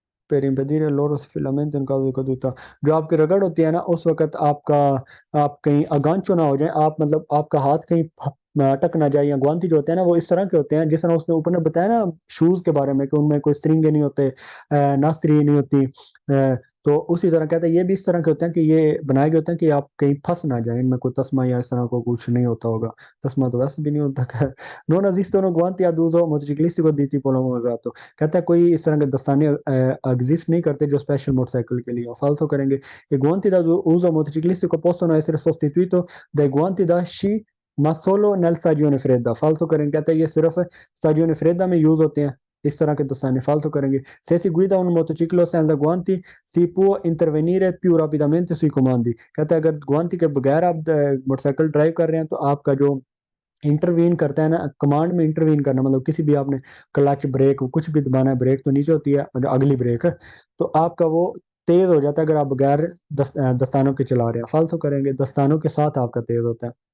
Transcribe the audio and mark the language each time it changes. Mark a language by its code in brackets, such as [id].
[it] per impedire il loro sfilamento in caso di caduta, [hi] जो आपकी रगड़ होती है ना उस वक्त आपका आप कहीं अगांचो ना हो जाए, आप मतलब आपका हाथ कहीं अटक ना जाए, या गुआंती जो होते हैं ना वो इस तरह के होते हैं जिस तरह उसने ऊपर ने बताया ना शूज के बारे में कि उनमें कोई स्ट्रिंग नहीं होते, ना स्त्री नहीं होती, तो उसी तरह कहते हैं ये भी इस तरह के होते हैं कि ये बनाए गए होते हैं कि आप कहीं फंस ना जाए, इनमें कोई तस्मा या इस तरह को कुछ नहीं होता होगा, तस्मा तो वैसे भी नहीं होता। खैर [it] non esistono guanti ad uso motociclistico di tipo omologato, [hi] कहता है कोई इस तरह के दस्ताने एग्जिस्ट नहीं करते जो स्पेशल मोटरसाइकिल के लिए फालतू करेंगे। [it] I guanti da uso motociclistico possono essere sostituiti dai guanti da sci ma solo nel stagione fredda, [hi] फालतू करेंगे, कहता है ये सिर्फ stagione fredda में यूज होते हैं इस तरह के दस्ताने, फालतू करेंगे। [it] Se si guida un motociclo senza guanti si può intervenire più rapidamente sui comandi, [hi] कहता है अगर गुआंती के बगैर आप मोटरसाइकिल ड्राइव कर रहे हैं तो आपका जो इंटरवीन करता है ना कमांड में इंटरवीन करना, मतलब किसी भी आपने क्लच ब्रेक कुछ भी दबाना है, ब्रेक तो नीचे होती है मतलब अगली ब्रेक, तो आपका वो तेज हो जाता है अगर आप बगैर दस्तानों के चला रहे हैं, फालतू करेंगे दस्तानों के साथ आपका तेज होता है।